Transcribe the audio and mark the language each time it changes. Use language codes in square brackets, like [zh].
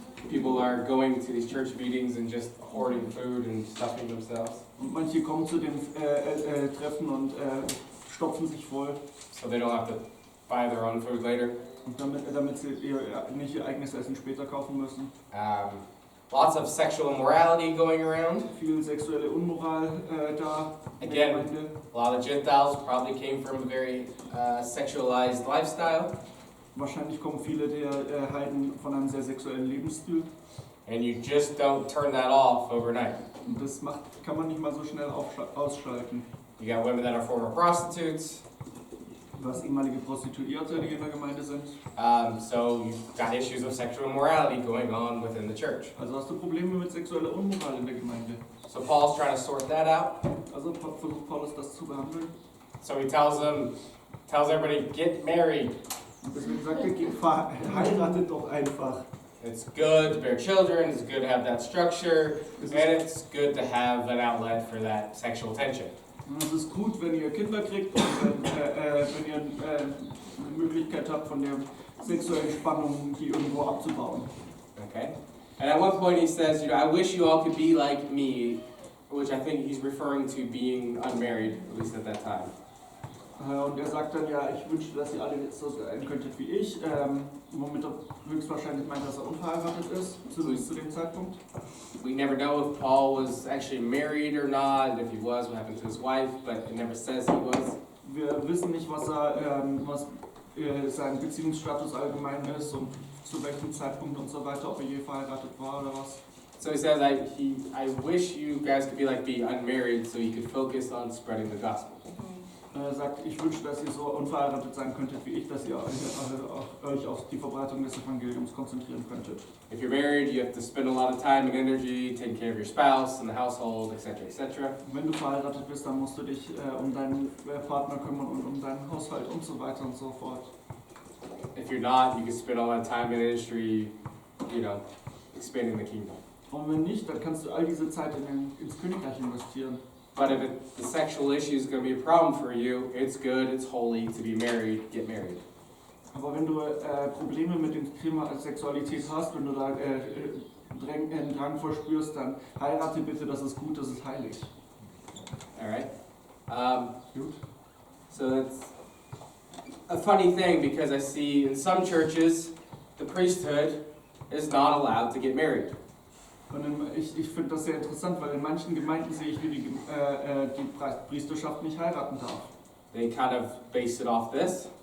[en] People are going to these church meetings and just hoarding food and stuffing themselves. [de] Und manche kommen zu den Treffen und stopfen sich voll. [en] So they don't have to buy their own food later. [de] Und damit sie nicht ihr eigenes Essen später kaufen müssen. [en] Lots of sexual immorality going around. [de] Viel sexuelle Unmoral da. [en] Again, a lot of Gentiles probably came from a very sexualized lifestyle. [de] Wahrscheinlich kommen viele der Heiden von einem sehr sexuellen Lebensstil. [en] And you just don't turn that off overnight. [de] Und das kann man nicht mal so schnell ausschalten. [en] You got women that are former prostitutes. [de] Du hast ehemalige Prostituierte, die in der Gemeinde sind. [en] So you've got issues of sexual immorality going on within the church. [de] Also hast du Probleme mit sexueller Unmoral in der Gemeinde. [en] So Paul's trying to sort that out. [de] Also versucht Paulus das zu behandeln. [en] So he tells everybody, get married. [de] Und deswegen sagt er, heiratet doch einfach. [en] It's good to bear children, it's good to have that structure, and it's good to have an outlet for that sexual tension. [de] Und es ist gut, wenn ihr Kinder kriegt und wenn ihr eine Möglichkeit habt, von der sexuellen Spannung die irgendwo abzubauen. [en] Okay? And at one point he says, you know, I wish you all could be like me, which I think he's referring to being unmarried, at least at that time. [de] Und er sagt dann, ja, ich wünschte, dass ihr alle jetzt so sein könntet wie ich, womit er höchstwahrscheinlich meint, dass er unverheiratet ist, zumindest zu dem Zeitpunkt. [en] We never know if Paul was actually married or not, and if he was, what happened to his wife, but it never says he was. [de] Wir wissen nicht, was sein Beziehungsstatus allgemein ist und zu welchem Zeitpunkt und so weiter, ob er je verheiratet war oder was. [en] So he says, I wish you guys could be like me, unmarried, so you could focus on spreading the gospel. [de] Er sagt, ich wünsche, dass ihr so unverheiratet sein könntet wie ich, dass ihr euch auf die Verbreitung des Evangeliums konzentrieren könntet. [en] If you're married, you have to spend a lot of time and energy taking care of your spouse and the household, etc., etc. [de] Wenn du verheiratet bist, dann musst du dich um deinen Partner kümmern und um deinen Haushalt und so weiter und so fort. [en] If you're not, you can spend all that time in industry, you know, expanding the kingdom. [de] Und wenn nicht, dann kannst du all diese Zeit ins Königreich investieren. [en] But if the sexual issue is going to be a problem for you, it's good, it's holy to be married, get married. [de] Aber wenn du Probleme mit dem Thema Sexualität hast, wenn du da einen Drang verspürst, dann heirate bitte, das ist gut, das ist heilig. [en] All right. [de] Gut. [en] So that's a funny thing because I see in some churches the priesthood is not allowed to get married. [de] Und ich finde das sehr interessant, weil in manchen Gemeinden sehe ich, wie die Priesterschaft nicht heiraten darf. [en] They kind of base it off this.